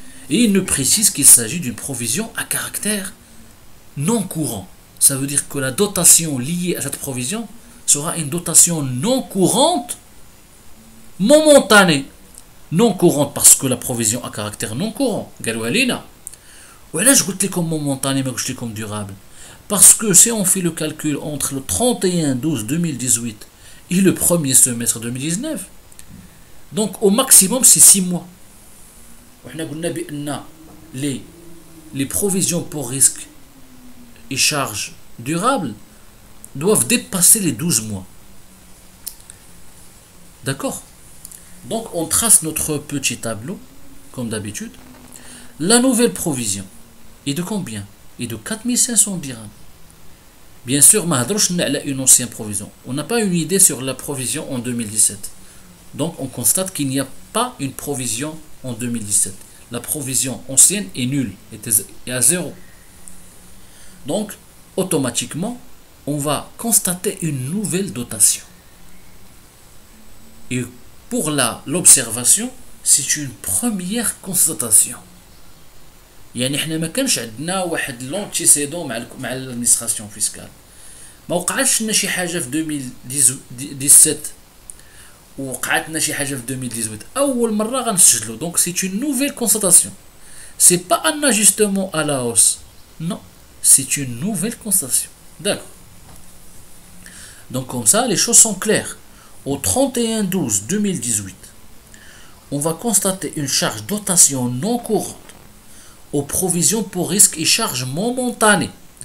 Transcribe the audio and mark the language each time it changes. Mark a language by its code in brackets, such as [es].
[fr] Et il ne précise qu'il s'agit d'une provision à caractère non courant. Ça veut dire que la dotation liée à cette provision sera une dotation non courante, momentanée. Non courante parce que la provision à caractère non courant. [ar] قالوا لينا. وعلاش قلت لكم momentanée ما قلتش لكم durable. [fr] Parce que si on fait le calcul entre le 31-12-2018 et le premier semestre 2019, donc au maximum c'est 6 mois. [ar] وحنا قلنا بأن [fr] les provisions pour risque et charges durables doivent dépasser les 12 mois. D'accord? Donc on trace notre petit tableau, comme d'habitude. La nouvelle provision est de combien? Est de 4500 dirhams. Bien sûr, on a une ancienne provision. On n'a pas une idée sur la provision en 2017. Donc on constate qu'il n'y a pas une provision en 2017. La provision ancienne est nulle, est à zéro. Donc, automatiquement, on va constater une nouvelle dotation. Et pour l'observation, c'est une première constatation. [ar] يعني احنا ما كانش عندنا واحد لونتيسيدون مع الادمنستراسيون فيسكال. ما وقعتش لنا شي حاجه في 2017 وقعت لنا شي حاجه في 2018. اول مره غنسجلوا. [fr] Donc c'est une nouvelle constatation. C'est pas un ajustement à la hausse. Non, c'est une nouvelle constatation. D'accord. Donc comme ça, les choses sont claires. Au 31-12-2018, on va constater une charge dotation non courante aux provisions pour risques et charges momentanées.